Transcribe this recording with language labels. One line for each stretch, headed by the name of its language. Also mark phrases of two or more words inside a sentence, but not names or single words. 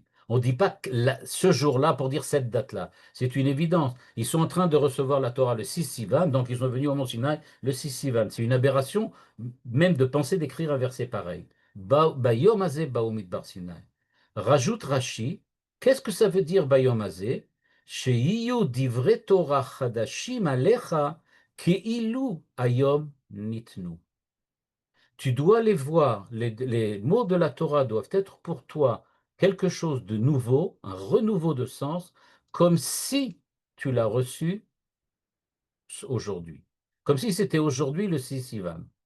French: On ne dit pas ce jour-là pour dire cette date-là. C'est une évidence. Ils sont en train de recevoir la Torah le 6 Sivan, donc ils sont venus au Mont Sinaï le 6 Sivan. C'est une aberration même de penser d'écrire un verset pareil.
Hebrew: ביום הזה באו מדבר סיני.
French: Rajoute Rashi, qu'est-ce que ça veut dire
Hebrew: ביום הזה? שיהיו דברי תורה חדשים עליך כאילו היום ניתנו.
French: Tu dois les voir, les mots de la Torah doivent être pour toi quelque chose de nouveau, un renouveau de sens, comme si tu l'as reçu aujourd'hui, comme si c'était aujourd'hui le 6 Sivan.